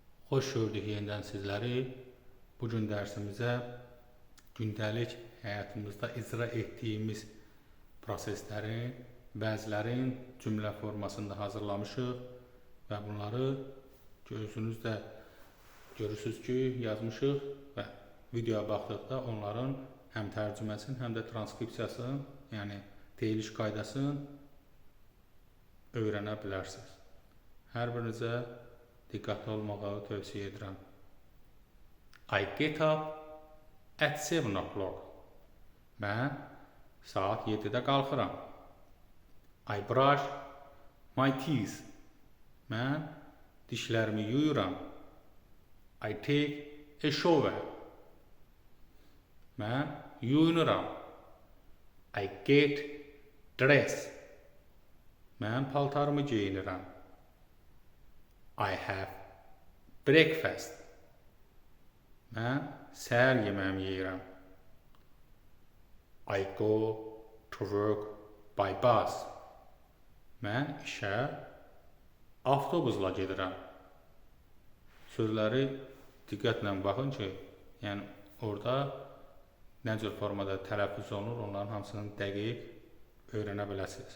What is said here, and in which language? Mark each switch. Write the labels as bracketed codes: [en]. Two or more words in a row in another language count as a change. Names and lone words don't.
[az] Hoş gördük yenidən sizləri. Bugün dərsimizə gündəlik həyatımızda icra etdiyimiz proseslərin, bəzilərin cümlə formasında hazırlamışıq və bunları gözünüzdə görürsünüz ki, yazmışıq və videoya baxdıqda onların həm tərcüməsini, həm də transkripsiyasını, yəni deyiliş qaydasını öyrənə bilərsiniz. Hər birinizə diqqətli olmağı tövsiyə edirəm. [en] I get up at 7 o'clock. [az] Mən saat 7-də qalxıram. [en] I brush my teeth. [az] Mən dişlərimi yuyuram. [en] I take a shower. [az] Mən yuyunuram. [en] I get dressed. [az] Mən paltarımı geyinirəm. [en] I have breakfast. [az] Mən səhər yeməyimi yeyirəm. [en] I go to work by bus. [az] Mən işə avtobusla gedirəm. Sözləri diqqətlə baxın ki, yəni orada nə cür formada tələffüz olunur, onların hamısını dəqiq öyrənə biləsiniz.